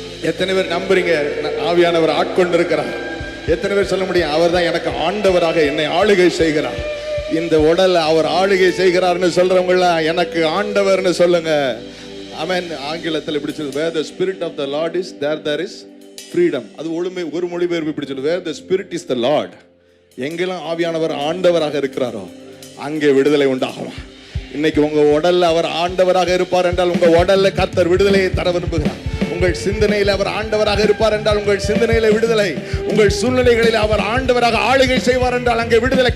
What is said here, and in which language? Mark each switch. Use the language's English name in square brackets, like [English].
[Tamil] எத்தனை பேர் நம்புறீங்க ஆவியானவர் ஆட்கொண்டிருக்கிறார்? எத்தனை பேர் சொல்ல முடியும், அவர் தான் எனக்கு ஆண்டவராக என்னை ஆளுகை செய்கிறார்? இந்த உடல் அவர் ஆளுகை செய்கிறார்னு சொல்றவங்கள எனக்கு ஆண்டவர்னு சொல்லுங்க. ஆமென். ஆங்கிலத்தில் இப்படி சொல்லுது, [English] where the spirit of the Lord is, there is freedom. [Tamil] அது ஒரு மொழிபெயர்ப்பு இப்படி சொல்லுது, [English] where the spirit is the Lord. [Tamil] எங்கெல்லாம் ஆவியானவர் ஆண்டவராக இருக்கிறாரோ அங்கே விடுதலை உண்டாகும். இன்னைக்கு உங்க உடல்ல அவர் ஆண்டவராக இருப்பார் என்றால் உங்க உடல்ல கர்த்தர் விடுதலையை தர விரும்புகிறார். உங்கள் சிந்தனையில் அவர் ஆண்டவராக இருப்பார் என்றால் உங்கள் சிந்தனையில விடுதலை. உங்கள் சூழ்நிலைகளில் அவர் ஆண்டவராக ஆளுகை செய்வார் என்றால் அங்கே விடுதலை.